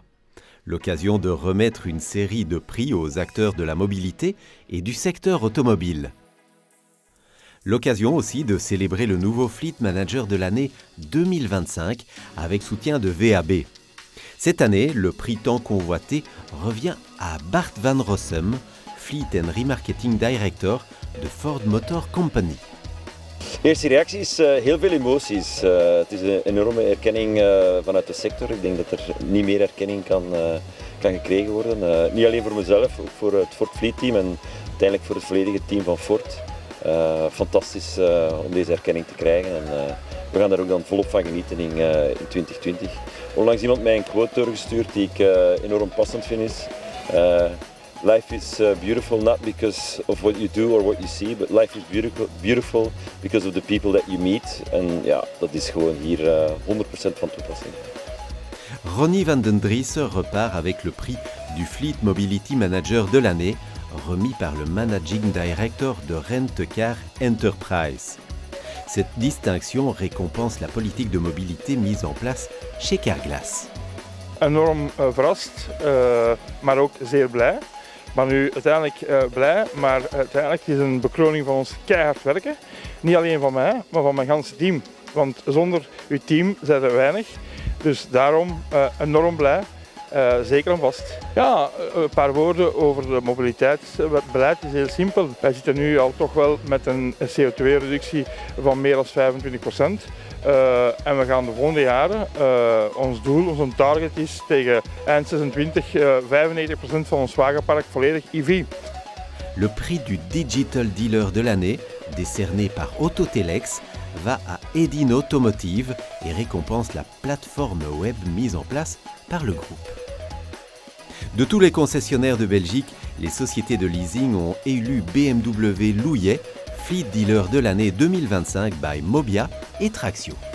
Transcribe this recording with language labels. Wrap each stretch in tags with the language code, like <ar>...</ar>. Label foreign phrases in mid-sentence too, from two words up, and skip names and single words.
<fr>L'occasion de remettre une série de prix aux acteurs de la mobilité et du secteur automobile. L'occasion aussi de célébrer le nouveau Fleet Manager de l'année 2025 avec soutien de VAB. Cette année, le prix tant convoité revient à Bart van Rossum,</fr> <en>Fleet and Remarketing Director</en> <fr>de Ford Motor Company.</fr> <nl>De eerste reactie is heel veel emoties. Het is een enorme erkenning vanuit de sector. Ik denk dat er niet meer erkenning kan gekregen worden. Niet alleen voor mezelf, ook voor het Ford Fleet team en uiteindelijk voor het volledige team van Ford. Fantastisch om deze erkenning te krijgen en we gaan daar ook dan volop van genieten in 2020. Onlangs iemand mij een quote doorgestuurd die ik enorm passend vind is.</nl> <en>Life is beautiful not because of what you do or what you see, but life is beautiful because of the people that you meet.</en> <nl>En ja, dat is gewoon hier 100% van toepassing.</nl> <fr>Ronnie van den Driessen repart avec le prix du Fleet Mobility Manager de l'année, remis par le</fr> <en>Managing Director</en> <fr>de Rent-A-Car Enterprise. Cette distinction récompense la politique de mobilité mise en place chez Carglass.</fr> <nl>Enorm verrast, maar ook zeer blij. Maar nu uiteindelijk blij, maar uiteindelijk is een bekroning van ons keihard werken. Niet alleen van mij, maar van mijn hele team. Want zonder uw team zijn er weinig. Dus daarom enorm blij, zeker en vast. Ja, een paar woorden over het mobiliteitsbeleid is heel simpel. Wij zitten nu al toch wel met een CO2-reductie van meer dan 25%. En we gaan de volgende jaren, ons doel, onze target is tegen eind 26 95% van ons wagenpark volledig EV.</nl> <fr>Le prix du Digital Dealer de l'année, décerné par Autotelex, va à Edin Automotive et récompense la plateforme web mise en place par le groupe. De tous les concessionnaires de Belgique, les sociétés de leasing ont élu BMW Louillet, Fleet Dealer de l'année 2025 by Mobia et Traxio.</fr>